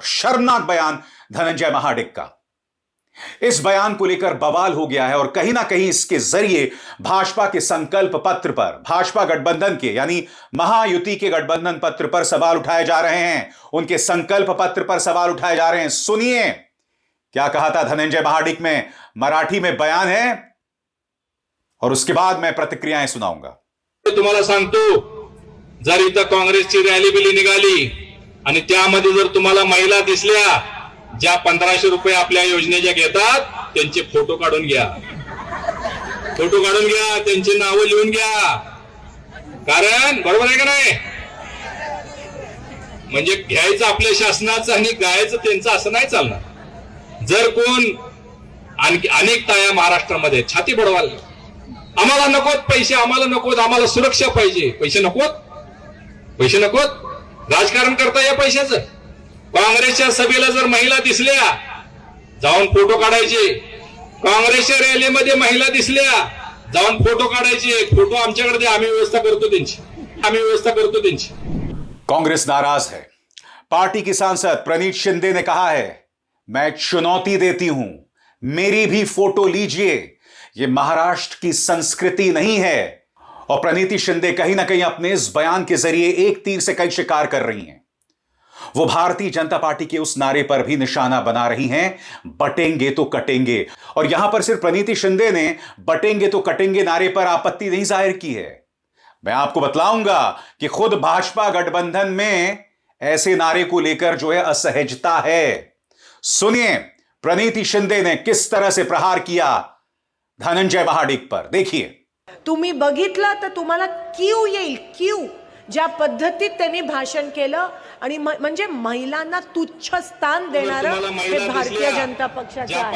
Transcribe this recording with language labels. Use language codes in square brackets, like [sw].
[hi] और शर्मनाक बयान धनंजय महाडिक का, इस बयान को लेकर बवाल हो गया है और कहीं ना कहीं इसके जरिए भाजपा के संकल्प पत्र पर, भाजपा गठबंधन के यानी महायुति के गठबंधन पत्र पर सवाल उठाए जा रहे हैं, उनके संकल्प पत्र पर सवाल उठाए जा रहे हैं। सुनिए क्या कहा था धनंजय महाडिक में, मराठी में बयान है और उसके बाद मैं प्रतिक्रियाएं सुनाऊंगा। [mr] तुम्हाला सांगतो, जर इथं काँग्रेसची रॅली बिली निघाली आणि त्यामध्ये जर तुम्हाला महिला दिसल्या ज्या 1500 रुपये आपल्या योजनेच्या घेतात, त्यांचे फोटो काढून घ्या, फोटो काढून घ्या, त्यांची नावं लिहून घ्या. कारण बरोबर आहे का नाही? म्हणजे घ्यायचं आपल्या शासनाचं आणि गायचं त्यांचं असं नाही चालणार. जर कोण आणखी अनेक ताया महाराष्ट्रामध्ये छाती बडवाल, आम्हाला नकोत पैसे, आम्हाला नकोत, आम्हाला सुरक्षा पाहिजे, पैसे नकोत, पैसे नकोत, राजकारण करता या पैशाचं. काँग्रेसच्या सभेला जर महिला दिसल्या जाऊन फोटो काढायचे, काँग्रेसच्या रॅलीमध्ये महिला दिसल्या जाऊन फोटो काढायचे, फोटो आमच्याकडे द्या, आम्ही व्यवस्था करतो त्यांची, आम्ही व्यवस्था करतो त्यांची. [hi] कांग्रेस नाराज है. पार्टी की सांसद प्रणीत शिंदे ने कहा है, मैं चुनौती देती हूं, मेरी भी फोटो लीजिए, यह महाराष्ट्र की संस्कृति नहीं है. और प्रणीति शिंदे कहीं ना कहीं अपने इस बयान के जरिए एक तीर से कई शिकार कर रही हैं. वो भारतीय जनता पार्टी के उस नारे पर भी निशाना बना रही हैं, बटेंगे तो कटेंगे. और यहां पर सिर्फ प्रणीति शिंदे ने बटेंगे तो कटेंगे नारे पर आपत्ति नहीं जाहिर की है. मैं आपको बतलाऊंगा कि खुद भाजपा गठबंधन में ऐसे नारे को लेकर जो है असहजता है. सुनिए प्रणीति शिंदे ने किस तरह से प्रहार किया धनंजय महाडिक पर. देखिए. [mr] तुम्ही बघितलं तर तुम्हाला क्यू येईल, क्यू. ज्या पद्धतीत त्यांनी भाषण केलं आणि म्हणजे महिलांना तुच्छ स्थान देणारं हे भारतीय जनता पक्षाचं आहे.